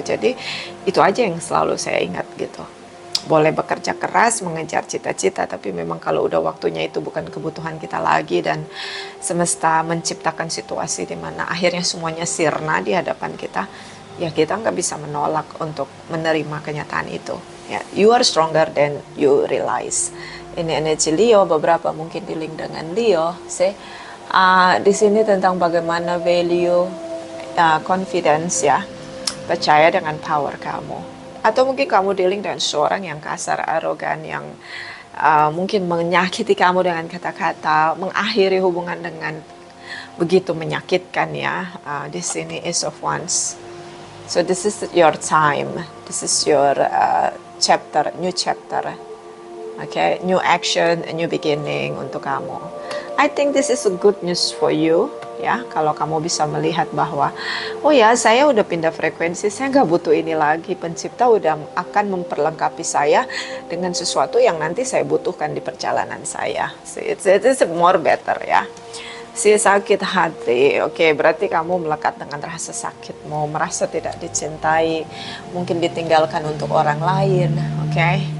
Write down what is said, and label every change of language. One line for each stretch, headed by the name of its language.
Indonesian: Jadi itu aja yang selalu saya ingat gitu. Boleh bekerja keras, mengejar cita-cita, tapi memang kalau udah waktunya itu bukan kebutuhan kita lagi dan semesta menciptakan situasi di mana akhirnya semuanya sirna di hadapan kita, ya kita nggak bisa menolak untuk menerima kenyataan itu.
English: Ya, you are stronger than you realize.
Indonesian: Ini energi Leo, beberapa mungkin di link dengan Leo. Di sini tentang bagaimana value confidence ya, percaya dengan power kamu. Atau mungkin kamu dealing dengan seorang yang kasar, arogan, yang mungkin menyakiti kamu dengan kata-kata, mengakhiri hubungan dengan begitu menyakitkan ya. Di sini
English: Ace of Wands. So this is your time. This is your chapter, new chapter. Okay, new action, a new beginning
Indonesian: untuk kamu.
English: I think this is a good news for you, ya.
Indonesian: Kalau kamu bisa melihat bahwa, oh ya, saya udah pindah frekuensi, saya nggak butuh ini lagi. Pencipta udah akan memperlengkapi saya dengan sesuatu yang nanti saya butuhkan di perjalanan saya.
English: So, it's more better,
Indonesian: ya. Si sakit hati, oke, berarti kamu melekat dengan rasa sakitmu, merasa tidak dicintai, mungkin ditinggalkan untuk orang lain, oke.